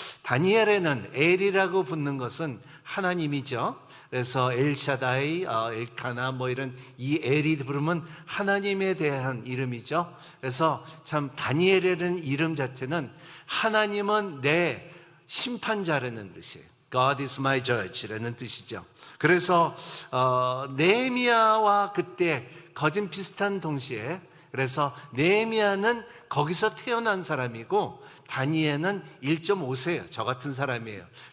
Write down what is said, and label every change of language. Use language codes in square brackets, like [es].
[ko] 다니엘에는 엘이라고 붙는 것은 하나님이죠. 그래서 엘샤다이, 엘카나 이런 이 엘이 부르면 하나님에 대한 이름이죠. 그래서 참 다니엘이라는 이름 자체는 하나님은 내 심판자라는 뜻이에요. [en] God is my judge [ko] 라는 뜻이죠. 그래서 느헤미야와 그때 거진 비슷한 동시에, 그래서 느헤미야는 거기서 태어난 사람이고 다니엘은 1.5세예요. 저 같은 사람이에요.